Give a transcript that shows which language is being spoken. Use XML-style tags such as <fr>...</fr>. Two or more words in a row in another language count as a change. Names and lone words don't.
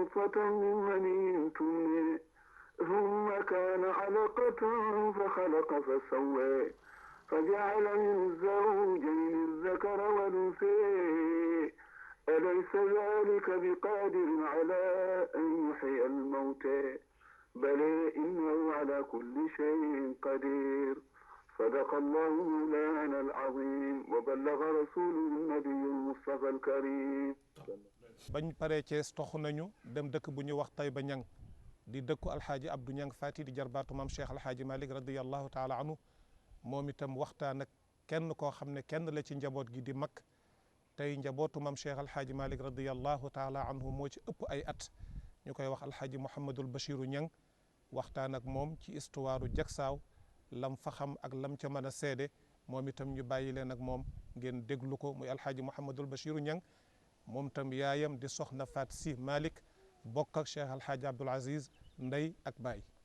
<ar>نطفة من مني تمنى ثم كان علقة فخلق فسوى فجعل من الزوجين الذكر والأنثى أليس ذلك بقادر على أن يحيي الموتى بل إنه على كل شيء قدير صدق الله مولانا العظيم وبلغ رسوله النبي المصطفى الكريم</ar> <wo>bañ paree Cees toxu nañu dem dëkk bu ñu wax Tayba Ñang di dëkku alxaaji Abdou Ñang Fati di jarbaatu maam Cheikh alxaaji Malik</wo> <ar>رضي الله تعالى عنه</ar> <wo>moom itam waxtaan ak kenn koo xam ne kenn la ci njaboot gi di mag tey njabootu maam Cheikh alxaaji Malik</wo> <ar>رضي الله تعالى عنه</ar> <wo>moo ci ëpp ay at ñu koy wax alxaaji Mouhamadul Bachiru Ñang waxtaan ak moom ci histoire Jaksaaw lam fa xam ak lam ca mën a seede moom itam ñu bàyyi leen ak moom ngeen déglu ko muy alxaaji Mouhamadul Bachiru Ñang moom tam yaayam di soxna Faat Si Malik bokk ak Cheikh alxaaji Abdoul Aziz ndey ak baay</wo>